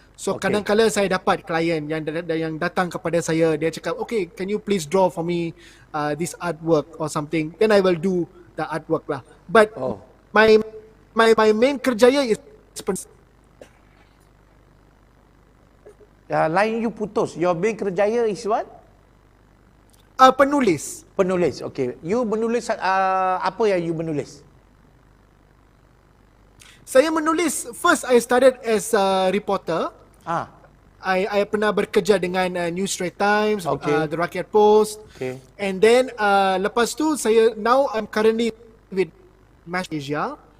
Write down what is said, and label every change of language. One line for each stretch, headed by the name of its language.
Malay: So kadang-kala saya dapat klien yang datang kepada saya, dia cakap, okay,
English: can you please draw for me this artwork or something? Then I will do the artwork lah. But my main
Malay: kerjaya
English: is
Malay: lain you putus.
English: Your main
Malay: kerjaya
English: is what?
Malay: Penulis. Penulis, okay. You menulis apa yang you menulis? Saya menulis,
English: first I started as a reporter.
Malay: I pernah bekerja dengan News Straits Times, The Rakyat Post.
English: And then
Malay: lepas tu
English: now I'm currently with Mash Asia.